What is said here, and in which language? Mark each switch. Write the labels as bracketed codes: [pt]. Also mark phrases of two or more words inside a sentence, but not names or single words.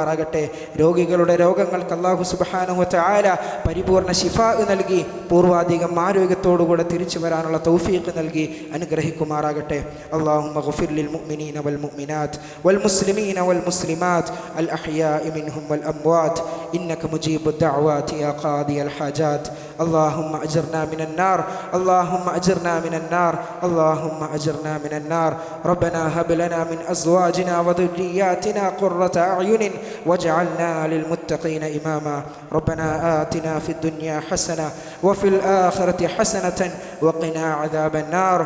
[ml] രോഗികളുടെ രോഗങ്ങൾക്ക് അല്ലാഹു [ar] سبحانه وتعالى [ml] പരിപൂർണ ശിഫാ നൽകി നൽകി പൂർവാധികം ആരോഗ്യത്തോടുകൂടെ തിരിച്ചു വരാനുള്ള തൗഫീഖ് നൽകി അനുഗ്രഹിക്കുമാറാകട്ടെ. [ar] اللهم اغفر للمؤمنين والمؤمنات والمسلمين والمسلمات الأحياء منهم والأموات إنك مجيب الدعوات يا قاضي الحاجات. اللهم أجرنا من النار اللهم أجرنا من النار اللهم أجرنا من النار. ربنا هب لنا من أزواجنا وذرياتنا قرة أعين واجعلنا للمتقين إماما. ربنا آتنا في الدنيا حسنة وفي الآخرة حسنة وقنا عذاب النار.